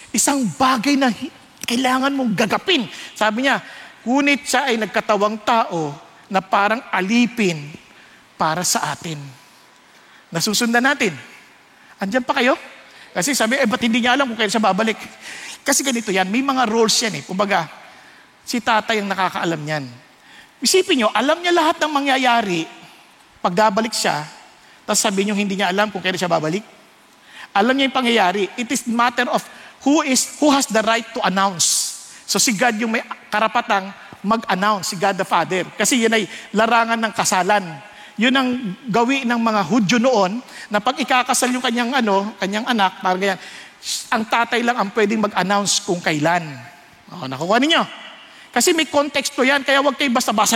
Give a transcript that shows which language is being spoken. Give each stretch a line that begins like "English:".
Filipino: Isang bagay na kailangan mong gagapin. Sabi niya, ngunit siya ay nagkatawang tao na parang alipin para sa atin. Nasusundan natin. Andiyan pa kayo? Kasi sabi, ba't hindi niya alam kung kailan siya babalik? Kasi ganito yan, may mga roles yan Kumbaga, si tatay ang nakakaalam yan. Isipin nyo, alam niya lahat ng mangyayari pagdabalik siya, tapos sabihin nyo hindi niya alam kung kailan siya babalik. Alam niya yung pangyayari.
English: It is matter of who has the right to announce.
Filipino: So si God yung may karapatang mag-announce, si God the Father. Kasi yan ay larangan ng kasalan. Yun ang gawi ng mga Hudyo noon, na pag ikakasal yung kanyang anak, parang ganyan, ang tatay lang ang pwedeng mag-announce kung kailan. Nakuha ninyo? Kasi may konteksto yan, kaya huwag kayo basta-basa.